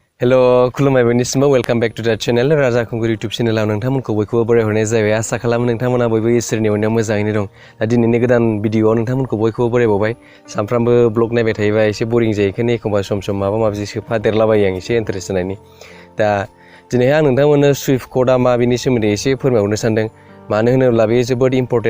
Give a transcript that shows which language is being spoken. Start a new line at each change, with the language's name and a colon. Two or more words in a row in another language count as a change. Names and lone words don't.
Bodo: Hello, खुलुमबाय बयनिसिमबो
English: welcome back to the channel
Bodo: राजा खुंगुर यूट्यूब चैनेलाव नोंथांमोनखौ बयखौबो बरायहरनाय जाबाय आसा खालामो नोंथांमोना बयबो इसोरनि अननायाव मोजाङैनो दं दा दिनैनि गोदान भिडिअआव नोंथांमोनखौ बयखौबो बरायबावबाय सानफ्रामबो ब्लग नायबाय थायोबा एसे बोरिं जायो बेखायनो एखमबा सम माबा माबि सोफादेरलाबायो आं एसे इन्टारेस्ट होनायनि दा दिनैहाय आं नोंथांमोननो सुइफ्ट क'डआ मा बेनि सोमोन्दै एसे फोरमायहरनो सानदों मानो होनोब्ला बे जोबोद इम्पर्टेन्ट